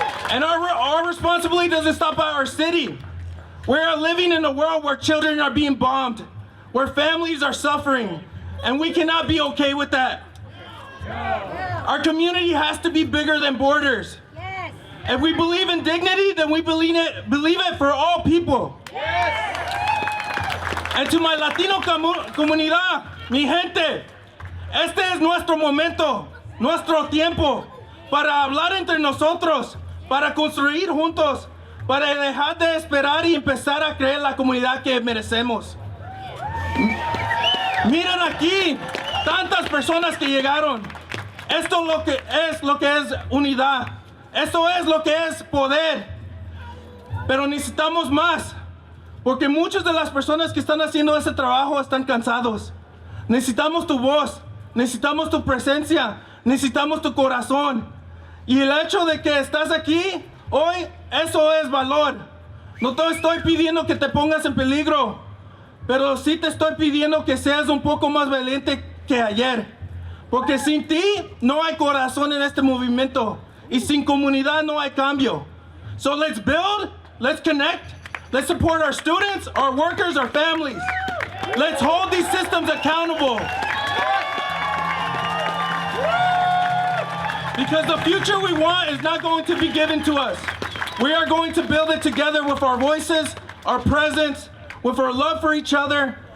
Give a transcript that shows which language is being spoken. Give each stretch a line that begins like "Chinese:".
English: And our responsibility doesn't stop at our city. We are living in a world where children are being bombed, where families are suffering, and we cannot be okay with that. Our community has to be bigger than borders. If we believe in dignity, then we believe it for all people. And to my Latino
Spanish: comunidad, mi gente, este es nuestro momento, nuestro tiempo, para hablar entre nosotros, para construir juntos, para dejar de esperar y empezar a crear la comunidad que merecemos. Miren aquí, tantas personas que llegaron. Esto es lo que es unidad. Esto es lo que es poder. Pero necesitamos más, porque muchas de las personas que están haciendo ese trabajo están cansados. Necesitamos tu voz, necesitamos tu presencia, necesitamos tu corazón. Y el hecho de que estás aquí hoy, eso es valor. No te estoy pidiendo que te pongas en peligro, pero sí te estoy pidiendo que seas un poco más valiente que ayer. Porque sin ti no hay corazón en este movimiento. Y sin comunidad no hay cambio.
English: So let's build, let's connect, let's support our students, our workers, our families. Let's hold these systems accountable. Because the future we want is not going to be given to us. We are going to build it together with our voices, our presence, with our love for each other.